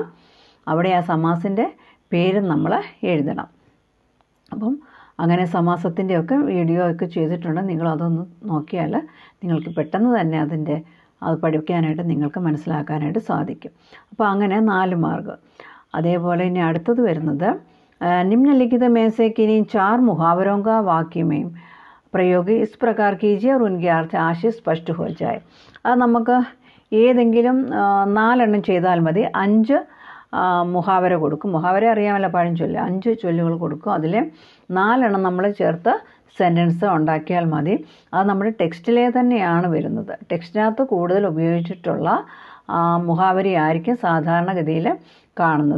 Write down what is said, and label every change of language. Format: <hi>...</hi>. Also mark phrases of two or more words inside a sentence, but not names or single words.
<ml>അവിടെ ആ സമാസിൻ്റെ പേരും നമ്മൾ എഴുതണം. അപ്പം അങ്ങനെ സമാസത്തിൻ്റെയൊക്കെ വീഡിയോ ഒക്കെ ചെയ്തിട്ടുണ്ട്. നിങ്ങളതൊന്ന് നോക്കിയാൽ നിങ്ങൾക്ക് പെട്ടെന്ന് തന്നെ അത് പഠിക്കാനായിട്ട് നിങ്ങൾക്ക് മനസ്സിലാക്കാനായിട്ട് സാധിക്കും. അപ്പോൾ അങ്ങനെ 4 മാർക്ക്. അതേപോലെ ഇനി അടുത്തത് വരുന്നത്</ml> <hi>निम्नलिखित में से किन्हीं 4 मुहावरों का वाक्य में प्रयोग इस प्रकार कीजिए और उनके अर्थ आशय स्पष्ट हो जाए.</hi> <ml>അത് നമുക്ക് ഏതെങ്കിലും 4 എണ്ണം ചെയ്താൽ മതി. 5 മുഹാവര കൊടുക്കും. മുഹാവര അറിയാമല്ലോ, പഴഞ്ചൊല്ല്. 5 ചൊല്ലുകൾ കൊടുക്കും. അതിൽ 4 എണ്ണം നമ്മൾ ചേർത്ത് സെൻറ്റൻസ് ഉണ്ടാക്കിയാൽ മതി. അത് നമ്മുടെ ടെക്സ്റ്റിലെ തന്നെയാണ് വരുന്നത്. ടെക്സ്റ്റിനകത്ത് കൂടുതൽ ഉപയോഗിച്ചിട്ടുള്ള മുഹാവരയായിരിക്കും സാധാരണഗതിയിൽ കാണുന്നത്.</ml>